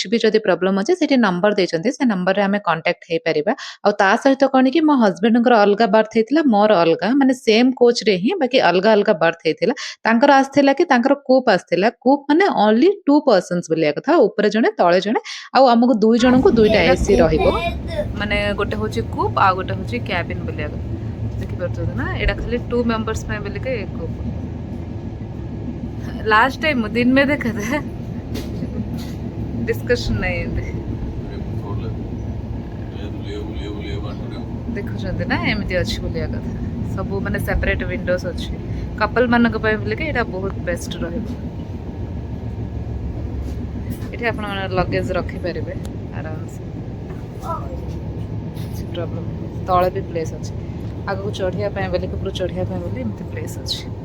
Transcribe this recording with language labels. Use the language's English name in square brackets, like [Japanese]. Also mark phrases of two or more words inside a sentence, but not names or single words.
[Odia] ବି ଯଦି ପ୍ରୋବ୍ଲେମ ଅଛି ସେଠି ନମ୍ବର ଦେଇଛନ୍ତି ସେ ନମ୍ବରରେ ଆମେ କଣ୍ଟାକ୍ଟ ହେଇପାରିବା ଆଉ ତା ସହିତ କଣ କି ମୋ ହଜବେଣ୍ଡଙ୍କର ଅଲଗା ବର୍ଥ ହେଇଥିଲା ମୋର ଅଲଗା ମାନେ ସେମ୍ କୋଚରେ ହିଁ ବାକି ଅଲଗା ଅଲଗା ବର୍ଥ ହେଇଥିଲା ତାଙ୍କର ଆସିଥିଲା କି ତାଙ୍କର କୁପ୍ ଆସିଥିଲା କୁପ୍ ମାନେ [English] only 2 persons [Odia] ବୁଲିବା କଥା ଉପରେ ଜଣେ ତଳେ ଜଣେ ଆଉ ଆମକୁ ଦୁଇ ଜଣଙ୍କୁ ଦୁଇଟା ଏସି ରହିବ ମାନେ ଗୋଟେ ହଉଛି କୁପ୍ ଆଉ ଗୋଟେ ହଉଛି କ୍ୟାବିନ୍ ବୁଲିବା କଥା ଦେଖିପାରୁଛନ୍ତି ନା ଏଇଟା ଖାଲି 2 मेंबर्स ପାଇଁ ବୋଲିକି କୁପ୍ [Hindi] लास्ट टाइम दिन में देखा था डिस्कशन नहीं है [Odia] ଦେଖୁଛନ୍ତି ନା ଏମିତି ଅଛି ବୁଲିବା କଥା ସବୁ ମାନେ [English] separate windows [Odia] ଅଛି କପଲ ମାନଙ୍କ ପାଇଁ ବୋଲିକି ଏଇଟା ବହୁତ ବେଷ୍ଟ ରହିବ ଏଠି ଆପଣ ଲଗେଜ ରଖିପାରିବେ ଆରାମସେ କିଛି ପ୍ରୋବ୍ଲେମ ତଳେ ବି ପ୍ଲେସ୍ ଅଛି ଆଗକୁ ଚଢ଼ିବା ପାଇଁ ବୋଲିକି ଉପରୁ ଚଢ଼ିବା ପାଇଁ ବୋଲି ଏମିତି ପ୍ଲେସ୍ ଅଛି